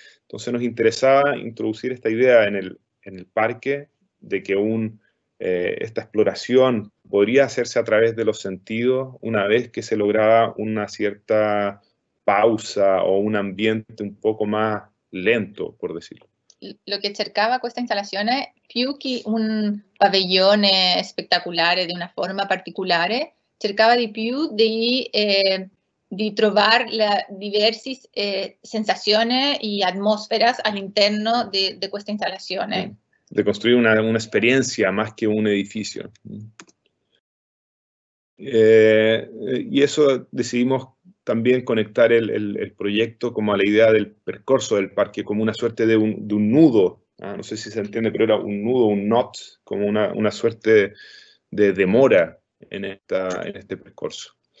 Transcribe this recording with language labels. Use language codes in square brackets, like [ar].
[es] Entonces nos interesaba introducir esta idea en el parque de que esta exploración podría hacerse a través de los sentidos una vez que se lograba una cierta pausa o un ambiente un poco más lento, por decirlo. [it] lo che cercava questa installazione, più che un padiglione spettacolare di una forma particolare, cercava di più di trovare diverse sensazioni e atmósferas all'interno di questa installazione. [es] De construir una experiencia más que un edificio. Y eso decidimos también conectar el proyecto como a la idea del percorso del parque, como una suerte de un nudo. No sé si se entiende, pero era un nudo, un knot, como una suerte de demora en este percorso.